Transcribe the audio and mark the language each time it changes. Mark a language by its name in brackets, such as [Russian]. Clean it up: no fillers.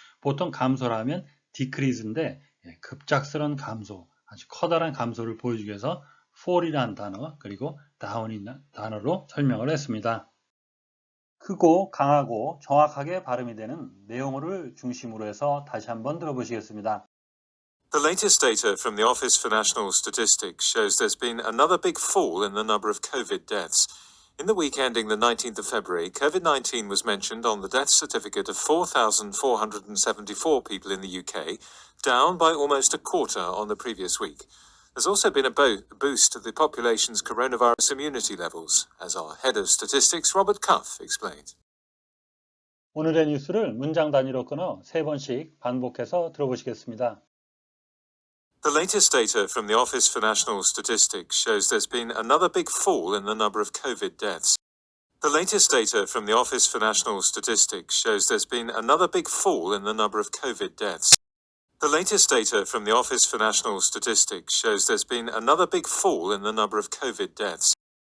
[Korean] 보통 감소라면 decrease인데 급작스러운 감소, 아주 커다란 감소를 보여주기 위해서 fall이라는 단어, 그리고 down이라는 단어로 설명을 했습니다. 크고 강하고 정확하게 발음이 되는 내용을 중심으로 해서 다시 한번 들어보시겠습니다. [English] The latest data from the Office for National Statistics shows there's been another big fall in the number of COVID deaths. In the week ending the 19th of February, COVID-19 was mentioned on the death certificate of 4,474 people in the UK, down by almost a quarter on the previous week. There's also been a boost to the population's coronavirus immunity levels, as our head of statistics, Robert Cuff, explained. [Korean] 오늘의 뉴스를 문장 단위로 끊어 3번씩 반복해서 들어보시겠습니다. [English] The latest data from the Office for National Statistics shows there's been another big fall in the number of COVID deaths. The latest data from the Office for National Statistics shows there's been another big fall in the number of COVID deaths. The latest data from the Office for National Statistics shows there's been another big fall in the number of COVID deaths.